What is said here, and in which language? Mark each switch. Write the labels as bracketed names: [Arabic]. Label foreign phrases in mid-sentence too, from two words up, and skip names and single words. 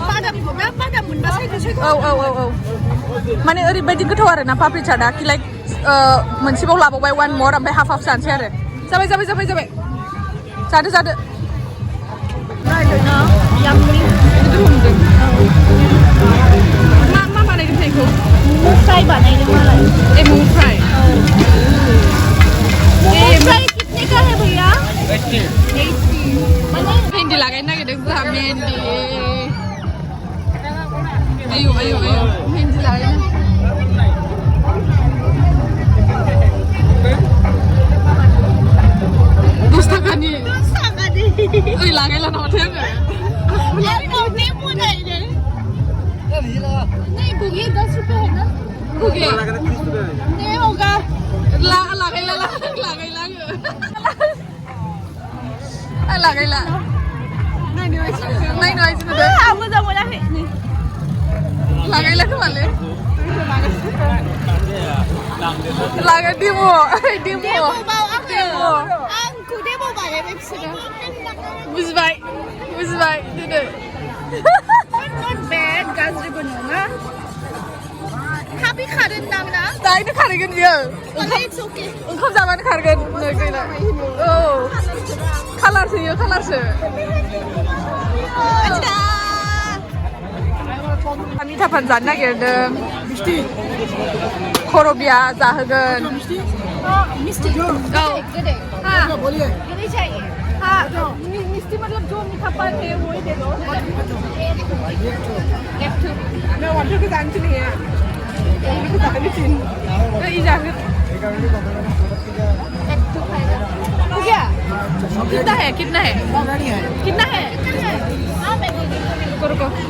[Bodo] औ माने ओरैबायदि गोथाव आरो ना पापड़ी चाटआ कि लाइक मोनसेबाव लाबावबाय वान मर ओमफ्राय हाफ हाफ जानोसै आरो जाबाय जादो मा बानायदों बेखौ फ्राय बानायदों मालाय एमु फ्राय [Hindi] फ्राय कितने का है भैया 80 [Bodo] मेहंदी लागायनो नागिरदों जोंहा मेहंदी आयौ मेहंदी लागायनो 10 थाखानि ओइ लागायला नामाथाय आङो [Hindi] नहीं बुगे 10 रुपए है ना [Bodo] बुगे [Hindi] नहीं होगा [Bodo] लागायला आङो लागायला नायनो आइसि नुदों मोजां मोनाखै लागायला खोमालै लागा डेम' आंखौ डेम' बानायबाय बिसोरो बुजिबाय दिनै [English] not bad [Bodo] गाज्रिबो नङा थाबै खारोदां ना दायनो खारगोन बियो [English] it's okay [Bodo] ओंखाम जाबानो खारगोन नै गैला औ कालारसो मिथा पान जानो नागिरदों खर'बिया जाहोगोन मिस्टी औ गोदै [Hindi] हाँ गोदै चाहिए हाँ मिस्टी मतलब जो मीठा पान है वो ही दे दो मैं वाटर को जानती नहीं है क्या कितना है रुको